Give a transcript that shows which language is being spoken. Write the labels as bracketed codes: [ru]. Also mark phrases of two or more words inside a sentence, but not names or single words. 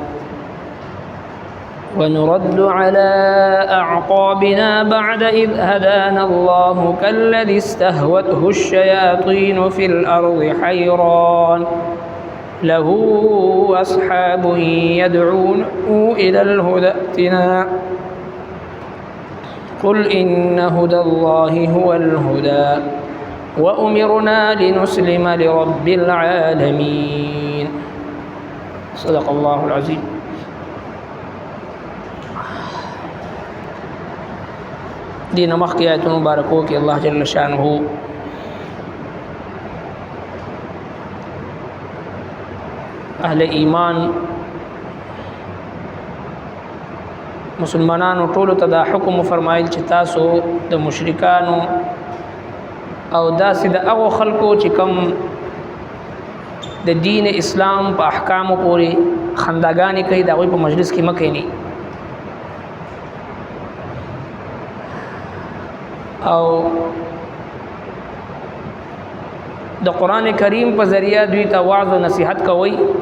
[ar] ونرد على أعقابنا بعد إذ هدانا الله كالذي استهوته الشياطين في الأرض حيران له أصحاب يدعونه إلى الهدى ائتنا قل إن هدى الله هو الهدى وأمرنا لنسلم لرب العالمين. صدق الله العظيم. [ps] دین مخکی آیتون مبارکو کہ اللہ جل شانہ اہل ایمان مسلمانانو ټولو ته دا حکم فرمایل چې تاسو د مشرکانو او داسې د هغو خلکو چې کوم د دین اسلام په احکامو پورې خنداګانې کوي د هغوی په مجلس کې مه کښېنئ او د قرآن کریم په ذریعہ دوی ته وعظ و نصیحت کوي